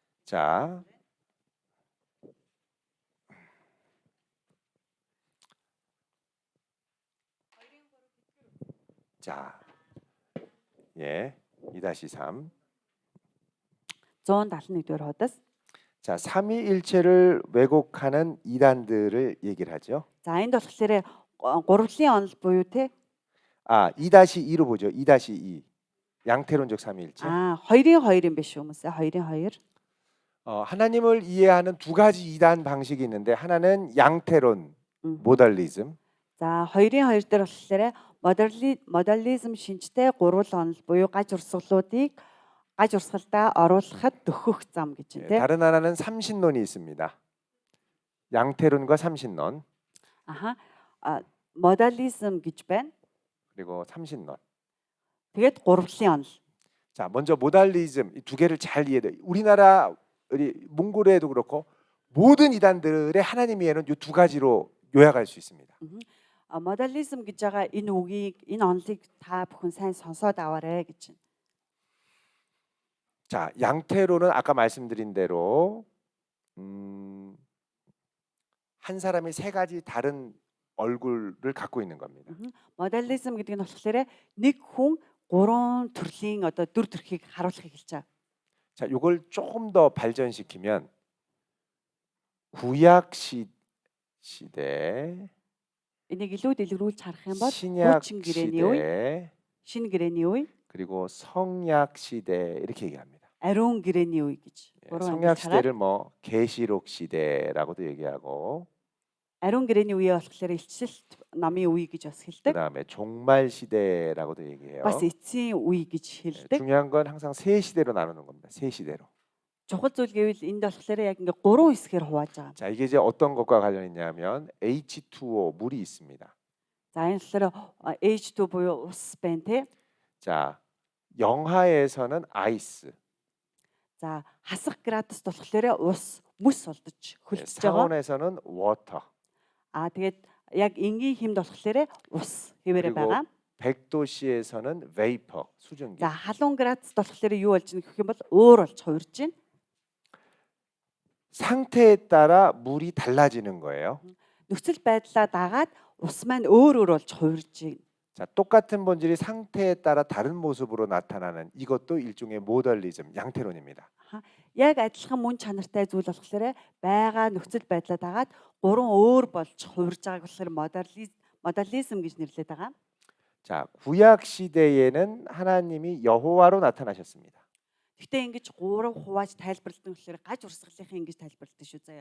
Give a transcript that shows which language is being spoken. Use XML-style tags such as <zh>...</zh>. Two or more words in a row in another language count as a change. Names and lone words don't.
<ko>자, 자, 예, 2-3.</ko> <mn>171-р хуудас.</mn> <ko>자, 삼위일체를 왜곡하는 이단들을 얘기를 하죠.</ko> <mn>За энд болохоор гурвлын онол буюу те</mn> <ko>2-2로 보죠. 2-2. 양태론적 삼위일체.</ko> <mn>2-2 юм биш хүмүүсээ 2-2.</mn> <ko>하나님을 이해하는 두 가지 이단 방식이 있는데 하나는 양태론, 모달리즘.</ko> <mn>За 2-2 дээр болохоор модализм шинжтэй гурвал онол буюу гаж урсгалдаа оруулахад дөхөх зам гэж</mn> <ko>예,</ko> <mn>байна те.</mn> <ko>다른 하나는 삼신론이 있습니다. 양태론과 삼신론</ko> <mn>아하. 모달리즘 гэж байна.</mn> <ko>그리고 삼신론.</ko> <mn>Тэгээд гурвлын онол.</mn> <ko>자, 먼저 모달리즘 이 두 개를 잘 이해해. 우리 몽골에도 그렇고 모든 이단들의 하나님 이해는 이 두 가지로 요약할 수 있습니다.</ko> <mn>모달리즘 гэж байгаа энэ үгийг энэ онолыг та бүхэн сайн сонсоод аваарэ гэж байна.</mn> <ko>자, 양태론은 아까 말씀드린 대로 한 사람이 세 가지 다른 얼굴을 갖고 있는 겁니다.</ko> <mn>모달리즘 гэдэг нь болохоор нэг хүн гурван төрлийн одоо дүр төрхийг харуулахыг хэлж байгаа.</mn> <ko>자, 이걸 조금 더 발전시키면 구약 시대,</ko> <mn>Энийг илүү дэлгэрүүлж харах юм бол</mn> <ko>신약</ko> <mn>хуучин гэрээний үе,</mn> <ko>시대,</ko> <mn>шинэ гэрээний үе,</mn> <ko>그리고 성약 시대 이렇게 얘기합니다.</ko> <mn>ариун гэрээний үе гэж.</mn> <ko>예,</ko> <mn>гурван</mn> <ko>성약</ko> <mn>ангилж хараад</mn> <ko>시대를 뭐 계시록 시대라고도 얘기하고</ko> <mn>ариун гэрээний үе болохоор илчилт намын үе гэж бас хэлдэг.</mn> <ko>그다음에 종말 시대라고도 얘기해요.</ko> <mn>бас эцсийн үе гэж</mn> <ko>예,</ko> <mn>хэлдэг.</mn> <ko>중요한 건 항상 세 시대로 나누는 겁니다. 세 시대로.</ko> <mn>Чухал зүйл гэвэл энд болохоор яг ингээ гурван хэсгээр хувааж байгаа.</mn> <ko>자, 이게 이제 어떤 것과 관련 있냐면 H2O 물이 있습니다.</ko> <mn>За энэ болохоор H2 буюу ус байна те.</mn> <ko>자, 영하에서는 아이스,</ko> <mn>За хасах градус болохоор ус мөс болдож</mn> <ko>예,</ko> <mn>хөлдөж байгаа.</mn> <ko>상온에서는 워터,</ko> <mn>Тэгээд яг энгийн хэмд болохоор ус хэвээрээ</mn> <ko>그리고</ko> <mn>байгаа.</mn> <ko>100도씨에서는 베이퍼, 수증기.</ko> <mn>За халуун градус болохоор юу болж ийн гэх юм бол өөр болж хувирж байна.</mn> <ko>상태에 따라 물이 달라지는 거예요.</ko> <mn>Нөхцөл байдлаа дагаад ус маань өөр болж хувирж байна.</mn> <ko>자, 똑같은 본질이 상태에 따라 다른 모습으로 나타나는 이것도 일종의 모델리즘, 양태론입니다.</ko> <mn>Яг адилхан мөн чанартай зүйл болохоор байгаа нөхцөл байдлаа дагаад гурван өөр болж хувирж байгааг болохоор модализм гэж нэрлэдэг байгаа.</mn> <ko>자, 구약 시대에는 하나님이 여호와로 나타나셨습니다.</ko> <mn>Гэхдээ ингэж гурав хувааж тайлбарлалтын болохоор гаж урсгалынхаа ингэж тайлбарлалт шүү заяа.</mn>